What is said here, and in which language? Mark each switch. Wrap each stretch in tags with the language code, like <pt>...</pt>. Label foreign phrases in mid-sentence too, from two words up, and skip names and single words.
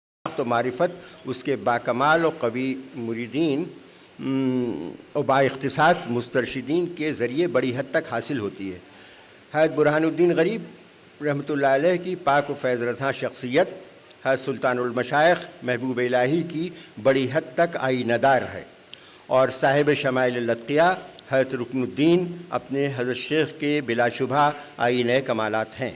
<ur>و معرفت اس کے باکمال و قوی مریدین و با اختصاص مسترشدین کے ذریعے بڑی حد تک حاصل ہوتی ہے۔ حضرت برہان الدین غریب رحمۃ اللہ علیہ کی پاک و فیض رساں شخصیت حضرت سلطان المشائخ محبوب الہی کی بڑی حد تک آئینہ دار ہے، اور صاحب شمائل الاتقیاء حضرت رکن الدین اپنے حضرت شیخ کے بلا شبہ آئینہ کمالات ہیں۔</ur>